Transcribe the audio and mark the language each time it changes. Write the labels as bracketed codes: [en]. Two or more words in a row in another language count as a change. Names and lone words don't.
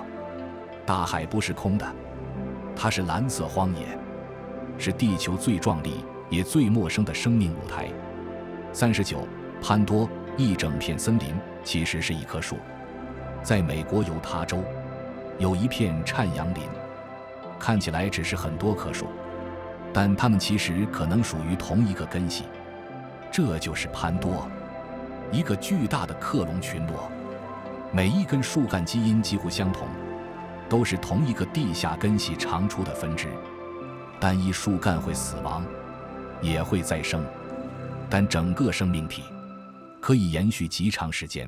[zh] 大海不是空的，它是藍色荒野，是地球最壯麗也最陌生的生命舞台。39，潘多，一整片森林其實是一棵樹。在美國猶他州有一片贍養林，看起來只是很多棵樹，但它們其實可能屬於同一個根系。這就是潘多，一個巨大的克隆群落，每一根樹幹基因幾乎相同，都是同一個地下根系長出的分支。單一樹幹會死亡，也會再生，但整個生命體可以延續極長時間。